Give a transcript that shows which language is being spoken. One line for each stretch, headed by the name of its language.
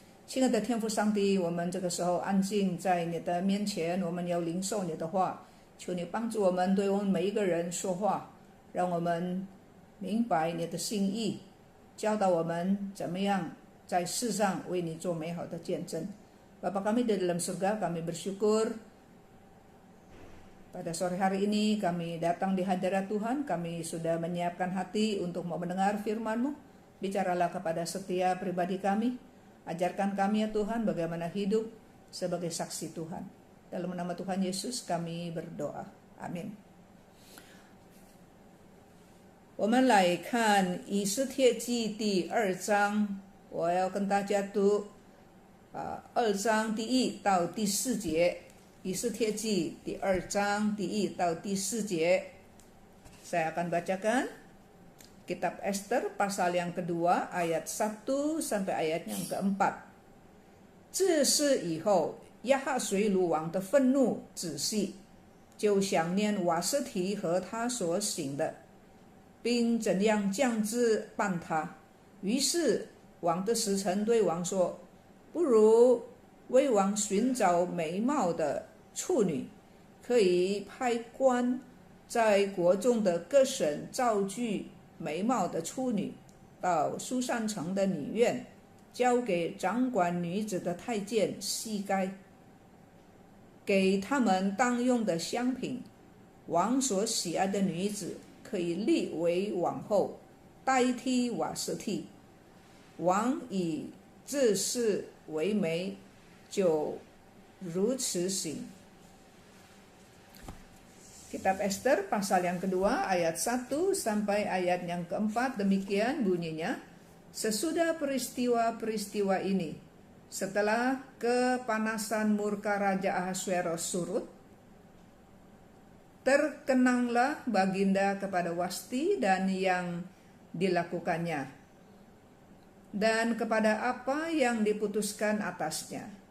Chinese: 亲爱的天父上帝，我们这个时候安静在你的面前，我们要领受你的话，求你帮助我们，对我们每一个人说话，让我们明白你的心意，教导我们怎么样在世上为你做美好的见证。
Indonesian: Bapa kami di dalam surga, kami bersyukur pada sore hari ini kami datang di hadirat Tuhan. Kami sudah menyiapkan hati untuk mau mendengar firman-Mu. Bicaralah kepada setiap pribadi kami. Ajarkan kami ya Tuhan bagaimana hidup sebagai saksi Tuhan. Dalam nama Tuhan Yesus kami berdoa. Amin.
Chinese: 我们来看以斯帖记第2章，我要跟大家读2章第1到第4节。以斯帖记第2章第1到第4节.
Indonesian: Saya akan bacakan Kitab Ester pasal yang kedua ayat 1 sampai ayat yang keempat.
Chinese: 自事以后，亚哈水鲁王的愤怒止息，就想念瓦斯提和他所行的，并怎样降旨办他。于是王的使臣对王说：“不如为王寻找美貌的处女，可以派官在国中的各省召聚美貌的处女，到苏珊城的女院，交给掌管女子的太监西该，给他们当用的香品。王所喜爱的女子可以立为王后，代替瓦斯蒂。王以这事为媒，就如此行。”
Indonesian: Kitab Ester pasal yang kedua ayat 1 sampai ayat yang keempat, demikian bunyinya. Sesudah peristiwa-peristiwa ini, setelah kepanasan murka Raja Ahasuerus surut, terkenanglah Baginda kepada Wasti dan yang dilakukannya, dan kepada apa yang diputuskan atasnya.